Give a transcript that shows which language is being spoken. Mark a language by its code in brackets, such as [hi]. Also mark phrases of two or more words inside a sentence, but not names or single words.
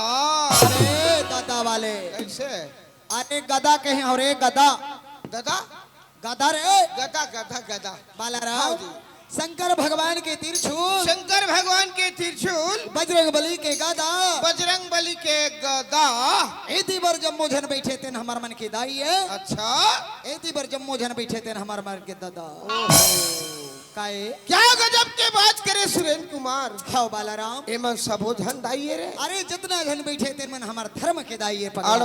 [hne] अरे गदा वाले। कैसे? अरे गदा कहे और एक गदा गदा गदा रे गदा गदा गदा। हाँ बालाराम। जी। शंकर भगवान के त्रिशूल, शंकर भगवान के त्रिशूल, बजरंग बली के गदा, बजरंग बली के गदा। एती बर जम्मो जन बैठे थे हमार मन के दाई है। अच्छा एती बर जम्मो जन बैठे थे हमार मन के दादा। काए? क्या गजब के बात करे सुरेंद्र कुमार। हाँ बालाराम। एमन सबो धन दाइए रे। अरे जितना जन बैठे थे मन हमार धर्म के दाई है पगला।